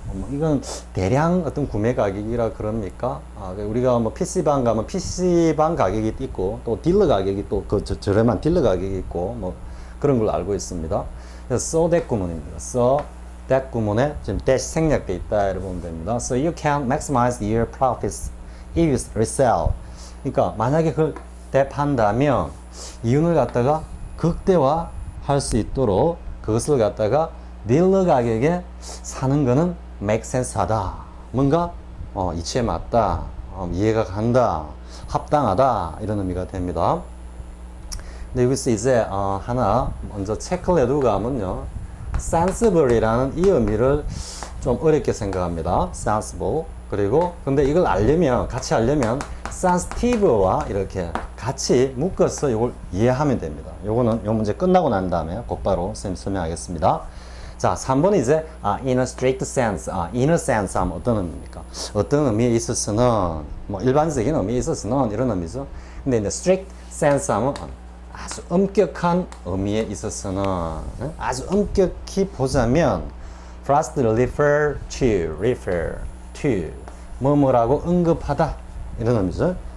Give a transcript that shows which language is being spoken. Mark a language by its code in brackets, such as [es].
[ko] 이건 대량 어떤 구매 가격이라 그럽니까? 우리가 뭐 PC방 가면 PC방 가격이 있고, 또 딜러 가격이 또 그 저렴한 딜러 가격이 있고, 뭐 그런 걸로 알고 있습니다. 그래서 so that 구문입니다. so that 구문에 지금 dash 생략되어 있다. 이렇게 보면 됩니다. [en] So you can maximize your profits if you resell. [ko] 그러니까 만약에 그걸 대판다면 이윤을 갖다가 극대화할 수 있도록 그것을 갖다가 딜러 가격에 사는 거는 make sense 하다. 뭔가 이치에 맞다. 이해가 간다. 합당하다. 이런 의미가 됩니다. 근데 여기서 이제 하나 먼저 체크를 해두고 가면요. sensible이라는 이 의미를 좀 어렵게 생각합니다. sensible. 그리고 근데 이걸 알려면 같이 알려면 sensitive와 이렇게 같이 묶어서 이걸 이해하면 됩니다. 요거는 요 문제 끝나고 난 다음에 곧바로 선생님 설명하겠습니다. 자, 3번은 이제 in a strict sense. inner sense 하면 어떤 의미입니까? 어떤 의미에 있어서는 뭐 일반적인 의미에 있어서는 이런 의미죠. 근데 이제 strict sense 하면 아주 엄격한 의미에 있어서는 아주 엄격히 보자면 first refer to 뭐뭐라고 언급하다 이런 의미죠.